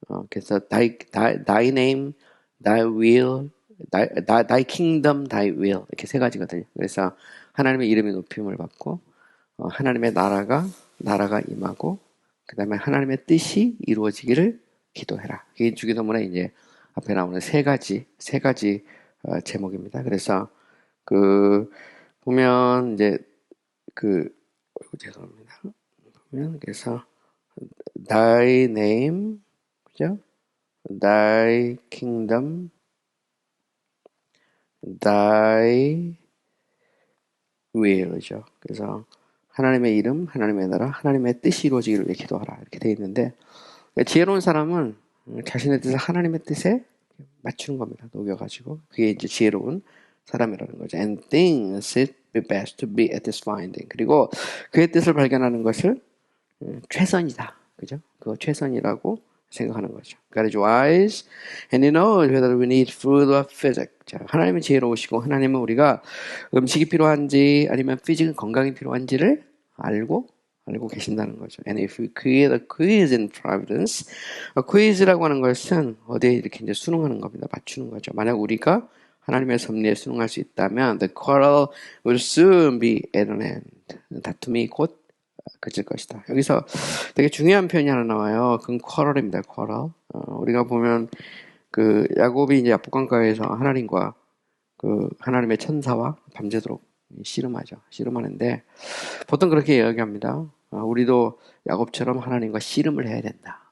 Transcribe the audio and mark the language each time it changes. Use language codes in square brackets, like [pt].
[en] 그래서 Thy name, Thy will, Thy kingdom, Thy will [ko] 이렇게 세 가지거든요. 그래서 하나님의 이름이 높임을 받고 하나님의 나라가 임하고 그 다음에 하나님의 뜻이 이루어지기를 기도해라. 이게 주기도문에 이제 앞에 나오는 세 가지 제목입니다. 그래서 보면 이제 죄송합니다. 보면 그래서 [en] Thy name, [ko] 그죠? [en] Thy kingdom, Thy will이죠. [ko] 그래서 하나님의 이름, 하나님의 나라, 하나님의 뜻이 이루어지기를 위해 기도하라 이렇게 되어 있는데 지혜로운 사람은 자신의 뜻을 하나님의 뜻에 맞추는 겁니다. 녹여가지고 그게 이제 지혜로운 사람이라는 거죠. [en] And things be best to be at this finding. [ko] 그리고 그의 뜻을 발견하는 것을 최선이다. 그죠? 그거 최선이라고 생각하는 거죠. [en] God is wise and He knows whether we need food or physic. [ko] 자, 하나님은 지혜로우시고 하나님은 우리가 음식이 필요한지 아니면 피직 건강이 필요한지를 알고 계신다는 거죠. [en] And if we create a quiz in providence, quiz라고 [ko] 하는 것은 어디에 이렇게 이제 수능하는 겁니다. 맞추는 거죠. 만약 우리가 하나님의 섭리에 수능할 수 있다면 [en] the quarrel will soon be at an end. [ko] 다툼이 곧 그칠 것이다. 여기서 되게 중요한 표현이 하나 나와요. 그건 quarrel입니다. [en] quarrel. [ko] 우리가 보면 그 야곱이 이제 야복강가에서 하나님과 그 하나님의 천사와 밤새도록 씨름하죠. 씨름하는데 보통 그렇게 이야기합니다. 우리도 야곱처럼 하나님과 씨름을 해야 된다.